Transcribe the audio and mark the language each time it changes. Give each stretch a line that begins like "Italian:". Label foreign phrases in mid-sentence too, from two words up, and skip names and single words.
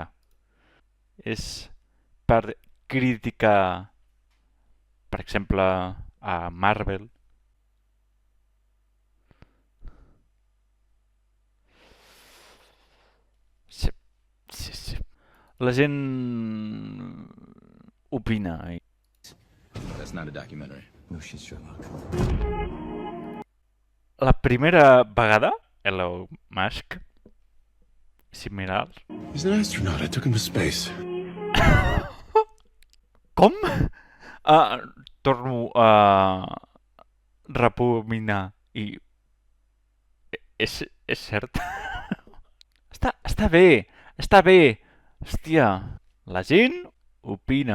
Catalan: És per criticar, per exemple, a Marvel. Sí, sí. La gent opina.
English: That's not a documentary. No shit, Sherlock.
Catalan: La primera vegada, Elon Musk, similar.
English: He's an astronaut. I took him to space.
Catalan: Com? Torno a repuminar i... És cert? Està bé, està bé. Hòstia, la gent opina.